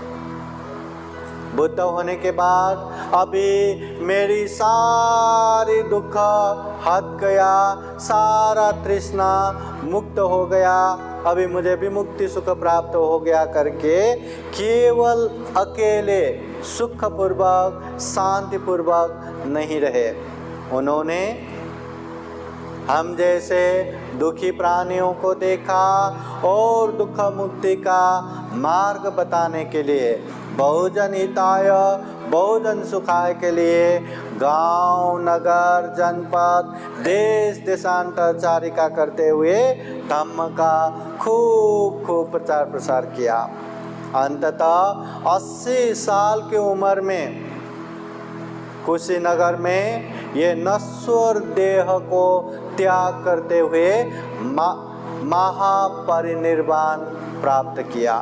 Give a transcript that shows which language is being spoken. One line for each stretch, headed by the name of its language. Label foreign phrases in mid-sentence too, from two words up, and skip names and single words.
Hindi: बुद्ध होने के बाद अभी मेरी सारी दुख हट गया, सारा तृष्णा मुक्त हो गया, अभी मुझे भी मुक्ति सुख प्राप्त हो गया करके केवल अकेले सुखपूर्वक शांतिपूर्वक नहीं रहे। उन्होंने हम जैसे दुखी प्राणियों को देखा और दुख मुक्ति का मार्ग बताने के लिए,
Pali: बहुजन हिताय बहुजन सुखाय
Hindi: के लिए गांव, नगर, जनपद, देश देशांतरचारिका करते हुए धम्म का खूब खूब प्रचार प्रसार किया। अंततः 80 साल की उम्र में कुशीनगर में ये नश्वर देह को त्याग करते हुए महापरिनिर्वाण प्राप्त किया।